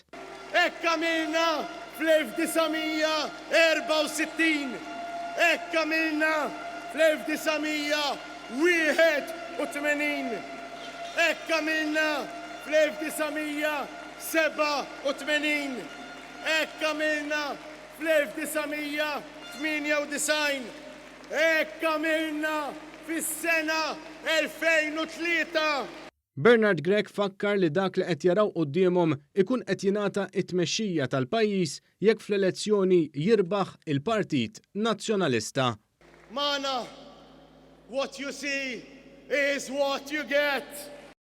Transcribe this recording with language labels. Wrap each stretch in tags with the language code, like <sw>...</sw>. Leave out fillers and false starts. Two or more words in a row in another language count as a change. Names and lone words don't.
<mt>Hekk għamilna fl-1964, hekk għamilna fl-1981, hekk għamilna fl-1987, hekk għamilna fl-1998, hekk għamilna fis-sena 2003. Bernard Gregg fakkar li dak li qed jaraw qudiemhom ikun qed jingħata t-tmexxija tal-pajjiż jekk fl-elezzjoni jirbaħ il-Partit Nazzjonalista.</mt> <en>Mana, what you see is what you get.</en>